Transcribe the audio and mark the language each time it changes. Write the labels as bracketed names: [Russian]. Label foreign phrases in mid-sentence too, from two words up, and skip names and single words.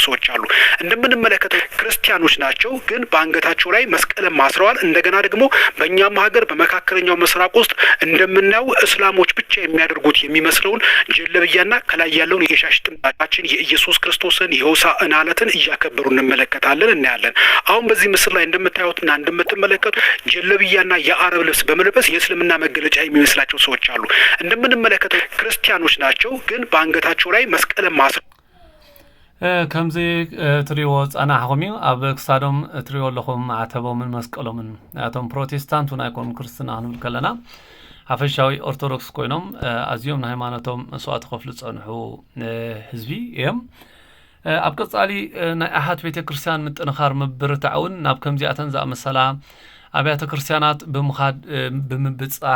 [Amharic] ሰዎች አሉ። እንደምንመለከተው ክርስቲያኖች ናቸው፣ ግን በአንገታቸው ላይ መስቀልን ማስረዋል። እንደገና ደግሞ በእኛም ሀገር በመካከለኛው ምስራቅ ውስጥ እንደምናየው እስላሞች ብቻ የሚያደርጉት የሚመስለውን ጀለብያና ከላይ ያለውን የሻሽ ጥምጣችን የኢየሱስ ክርስቶስን የሆሳዕና ዕለትን እያከበሩ እንመለከታለን እናያለን። አሁን በዚህ ምስል ላይ እንደምታዩትና እንደምትመለከቱ ጀለብያና የአረብ ልብስ በመልበስ የእስልምና መገለጫ የሚመስላቸው ሰዎች አሉ። እንደምንመለከተው ክርስቲያኖች ናቸው፣ ግን በአንገታቸው ላይ መስቀልን ማስረዋል። [Tigrinya] ከምዚ ትሪዎ ጸናሕኹም እዩ ኣብ ክሳዶም ትሪዎ ኣለኹም ማዕተቦምን መስቀሎምን እቶም ፕሮቴስታንት እውን ኣይኮኑም ክርስትና ክንብል ከለና ሓፈሻዊ ኦርቶዶክስ ኮይኖም ኣዝዮም ንሃይማኖቶም መስዋዕቲ ከፍሉ ዝጸንሑ ህዝቢ እዮም። ኣብ ቀጻሊ ናይ ኣሓት ቤተ ክርስቲያን ምጥንኻር ምብርታዕ እውን ናብ ከምዚኣተን ዝኣመሰላ ኣብያተ ክርስቲያናት ብምኻድ ብምብጻሕ